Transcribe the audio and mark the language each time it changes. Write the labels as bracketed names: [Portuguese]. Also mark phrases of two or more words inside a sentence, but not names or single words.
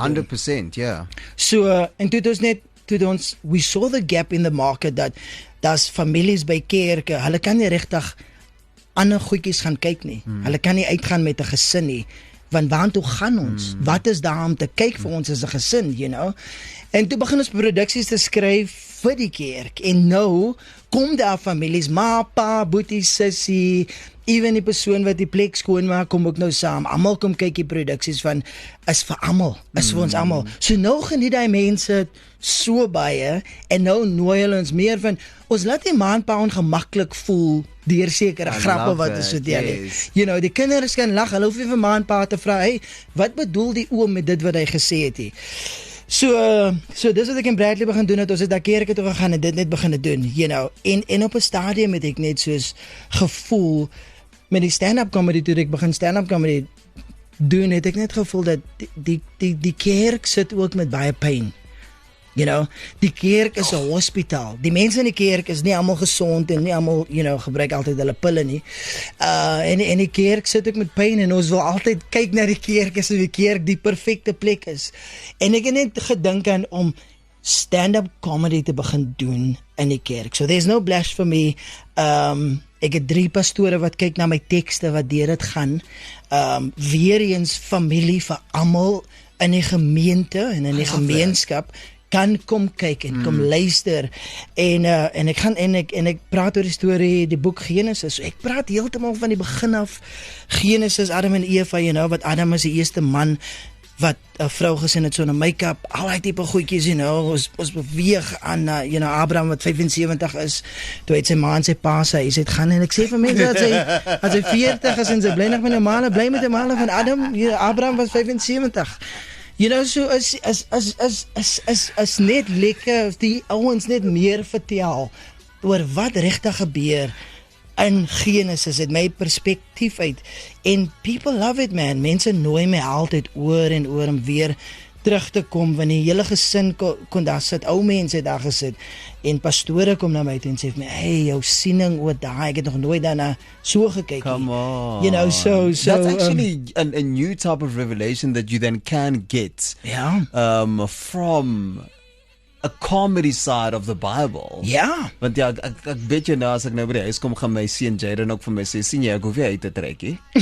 [English] 100%, yeah. [Afrikaans] So, en toe [English] we saw the gap in the market [Afrikaans] dat daar's families by kerke, hulle kan nie regtig ander goedjies gaan kyk nie. Hulle kan nie uitgaan met 'n gesin nie, want waartoe gaan ons? Wat is daar om te kyk vir ons as 'n gesin, [English] you know? [Afrikaans] En toe begin ons produksies te skryf vir die kerk, en nou kom daar families, ma, pa, boetie, sussie, even die persoon wat die plek skoonmaak, kom ook nou saam. Almal kom kyk die produksies van, is vir almal, is vir ons almal. So nou geniet die mense so baie, en nou nooi hulle ons meer van, ons laat die ma en pa ongemaklik voel deur sekere grappe wat ons vertel. [English] Yes. You know, [Afrikaans] die kinders kan lag, hulle hoef nie vir ma en pa te vra, hey, wat bedoel die oom met dit wat hy gesê het hier? So dis wat ek in Bradley begin doen het, ons het daar kerke toe gegaan en dit net begin doen, [English] you know, [Afrikaans] en op 'n stadium het ek net soos gevoel, met die [English] stand-up comedy, [Afrikaans] toe ek begin [English] stand-up comedy [Afrikaans] doen, het ek net gevoel dat die kerk sit ook met baie pyn. [English] You know, [Afrikaans] die kerk is 'n hospitaal. Die mense in die kerk is nie almal gesond en nie almal, [English] you know, [Afrikaans] gebruik altyd hulle pille nie. En die kerk sit ook met pyn, en ons wil altyd kyk na die kerk asof die kerk die perfekte plek is. En ek het net gedink aan om [English] stand-up comedy [Afrikaans] te begin doen in die kerk. [English] So there's no blasphemy. [Afrikaans] Ek het 3 pastore wat kyk na my tekste wat deur dit gaan. Weer eens familie vir almal in die gemeente en in die gemeenskap kan kom kyk en kom luister, en ek praat oor die storie, die boek Genesis. So ek praat heeltemal van die begin af, Genesis, Adam en Eva, [English] you know, [Afrikaans] wat Adam is die eerste man wat 'n vrou gesien het so 'n make-up, al die tipe goedjies, [English] you know, [Afrikaans] ons beweeg aan, [English] you know, [Afrikaans] Abraham wat 75 is, toe het sy ma en sy pa sê, hy sê het gaan, en ek sê vir mense as hy 40 is en sy bly nog met 'n male, bly met 'n male van Adam, Abraham was 75. [English] You know, [Afrikaans] so is net lekker, die ouens net meer vertel oor wat regtig gebeur in Genesis, het my perspektief uit, en [English] people love it, [Afrikaans] man. Mense nooi my altyd oor en oor om weer terug te kom, want die hele gesin kon daar sit, ou mense het daar gesit, en pastore kom na my toe en sê vir my, hey, jou siening oor daai, ek het nog nooit daarna so gekyk. [English] Come on. You know, so that's actually a new type of revelation that you then can get from a comedy side of the Bible. [Afrikaans] Ja. Want ja, ek weet jy nou, as ek nou by die huis kom, gaan my seun Jaden ook vir my sê, sien jy, ek hoef nie uit te trek nie.